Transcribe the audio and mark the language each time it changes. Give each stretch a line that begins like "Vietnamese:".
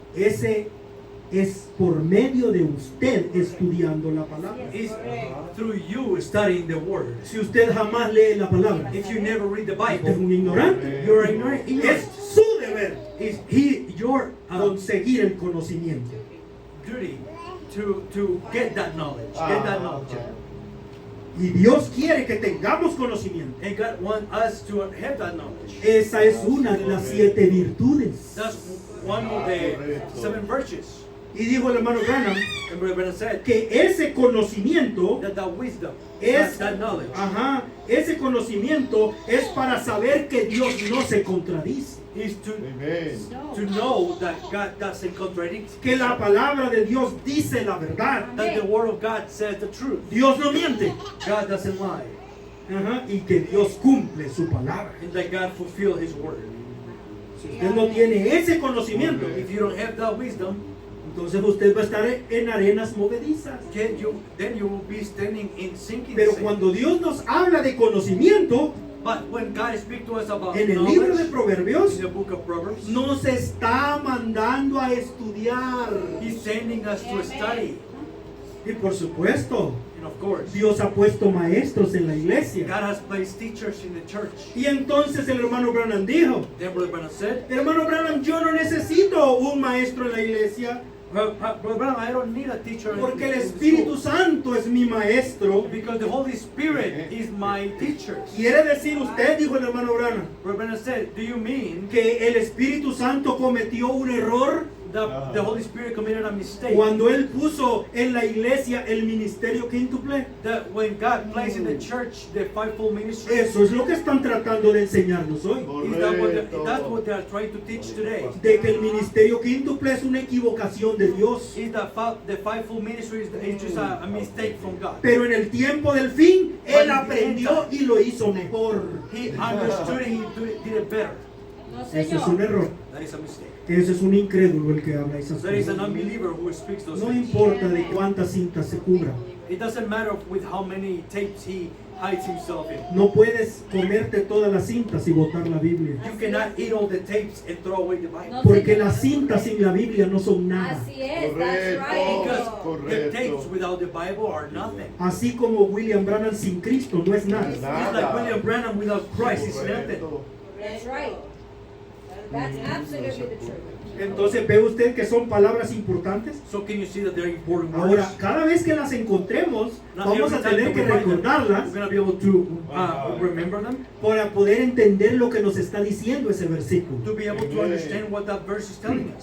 Spanish: Ese es por medio de usted estudiando la palabra.
English: It's through you studying the Word.
Spanish: Si usted jamás lee la palabra,
English: If you never read the
Spanish: usted es un
English: Bible,
Spanish: ignorante.
English: you're ignorant.
Spanish: Es su deber
English: It's your
Spanish: conseguir el conocimiento.
English: duty to get that knowledge. Get that knowledge.
Spanish: Y Dios quiere que tengamos conocimiento.
English: And God wants us to have that knowledge.
Spanish: Esa es una de las 7 virtudes.
English: That's one of the 7 virtues.
Spanish: Y dijo el hermano Branham
English: And Brother Branham said
Spanish: que ese conocimiento
English: that wisdom,
Spanish: es,
English: that knowledge,
Spanish: ese conocimiento es para saber que Dios no se contradice.
English: is Amen. to know that God doesn't contradict.
Spanish: Que la palabra de Dios dice la verdad.
English: That the Word of God says the truth.
Spanish: Dios no miente.
English: God doesn't lie.
Spanish: Y que Dios cumple su palabra.
English: And that God fulfill His Word.
Spanish: Si usted no tiene ese conocimiento,
English: If you don't have that wisdom,
Spanish: entonces usted va a estar en arenas movedizas.
English: then you will be standing in sinking
Spanish: Pero
English: sand.
Spanish: cuando Dios nos habla de conocimiento,
English: But when God speaks to us about
Spanish: en el libro de
English: knowledge,
Spanish: Proverbios,
English: in the book of Proverbs,
Spanish: nos está mandando a estudiar.
English: He's sending us to study.
Spanish: Y por supuesto,
English: And of course,
Spanish: Dios ha puesto maestros en la iglesia.
English: God has placed teachers in the church.
Spanish: Y entonces el hermano Branham dijo,
English: Then Brother Branham said,
Spanish: hermano Branham, yo no necesito un maestro en la iglesia,
English: Brother Branham, I don't need a teacher
Spanish: porque el
English: in the
Spanish: Espíritu
English: school,
Spanish: Santo es mi maestro.
English: because the Holy Spirit is my teacher.
Spanish: Quiere decir usted, dijo el hermano Branham,
English: Brother Branham said, do you mean
Spanish: que el Espíritu Santo cometió un error
English: that the Holy Spirit committed a mistake?
Spanish: cuando él puso en la iglesia el ministerio quíntuple?
English: That when God placed in the church the fivefold ministry,
Spanish: Eso es lo que están tratando de enseñarnos hoy.
English: that's what they are trying to teach today.
Spanish: De que el ministerio quíntuple es una equivocación de Dios.
English: Is that the fivefold ministry is just a mistake from God.
Spanish: Pero en el tiempo del fin, él aprendió y lo hizo mejor. He understood it, he did it better. No, Ese es un señor. error.
English: That is a mistake.
Spanish: Ese es un incrédulo el que habla esas
English: There is
Spanish: cosas.
English: an unbeliever who speaks those
Spanish: No
English: things.
Spanish: importa de cuántas cintas se cubra.
English: It doesn't matter with how many tapes he hides himself in.
Spanish: No puedes comerte todas las cintas y botar la Biblia.
English: You cannot eat all the tapes and throw away the Bible.
Spanish: No, Porque señor. las cintas sin la Biblia no son nada. Así es,
English: that's
Spanish: Correcto.
English: right. Because the
Spanish: Correcto.
English: tapes without the Bible are nothing.
Spanish: Así como William Branham sin Cristo no es nada.
English: It's like William Branham without Christ is nothing. That's right. That's absolutely the truth.
Spanish: Entonces ve usted que son palabras importantes.
English: So can you see that they're important
Spanish: Ahora,
English: words?
Spanish: cada vez que las encontremos,
English: Not
Spanish: vamos
English: every
Spanish: a
English: time
Spanish: tener
English: that
Spanish: que
English: we find them,
Spanish: recordarlas
English: we're going to be able to remember them,
Spanish: para poder entender lo que nos está diciendo ese versículo.
English: to be able to understand what that verse is telling us.